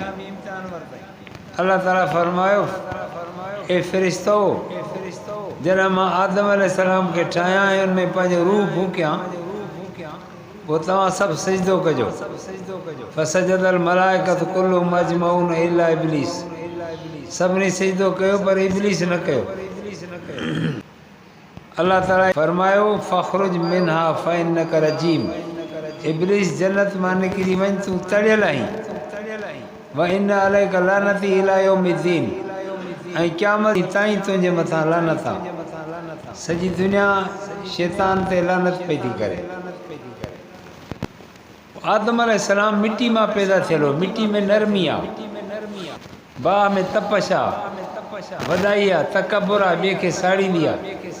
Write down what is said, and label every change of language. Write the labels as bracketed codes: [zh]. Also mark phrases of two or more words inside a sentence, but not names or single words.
[sd] अल्लाह ताला फरमायो ए फ़रिश्तो जॾहिं मां आदम अलैहिस्सलाम खे ठाहियां ऐं उनमें पंहिंजो रूह फूकियां पोइ तव्हां सभु सजदो कजो। [ar] فسجد الملائكة كلهم أجمعون إلا إبليس [sd] सभिनी सजदो कयो पर इब्लीस न कयो। अल्लाह ताला फरमायो [ar] فاخرج منها فإنك رجيم [sd] इब्लीस जन्नत मां निकिरी वञ तूं तड़ियल आहीं। [ar] وإن عليك لعنتي إلى يوم الدين [sd] ऐं क़यामत ताईं तुंहिंजे मथां लानत आहे। सॼी दुनिया शैतान ते लानत पई थी करे। आदम अलैहिस्सलाम मिट्टी मां पैदा थियल हो मिट्टी में नरमी आहे बाह में तपश आहे वॾाई आहे तकबुर आहे ॿिए खे साड़ींदी आहे।